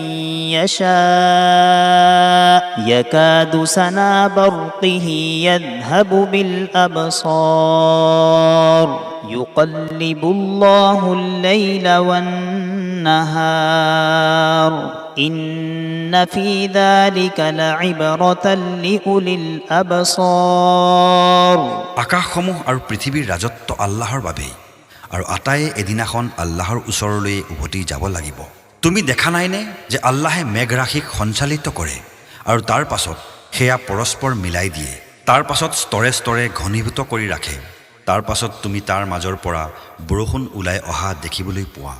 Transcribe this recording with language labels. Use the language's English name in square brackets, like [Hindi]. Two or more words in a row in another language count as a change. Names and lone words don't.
[Arabic] يشاء يكاد سنا برقه يذهب بالأبصار يقلب الله الليل والنهار إن في ذلك لعبرة لأولي الأبصار [Assamese] আকাশসমূহ আৰু পৃথিৱীৰ ৰাজত্ব আল্লাহৰ বাবেই আৰু আটায়ে এদিনাখন আল্লাহৰ ওচৰলৈ উভতি যাব লাগিব। তুমি দেখা নাইনে যে আল্লাহে মেঘৰাশিক সঞ্চালিত কৰে আৰু তাৰ পাছত সেয়া পৰস্পৰ মিলাই দিয়ে, তাৰ পাছত স্তৰে স্তৰে ঘনীভূত কৰি ৰাখে, তাৰ পাছত তুমি তাৰ মাজৰ পৰা বৰষুণ ওলাই অহা দেখিবলৈ পোৱা।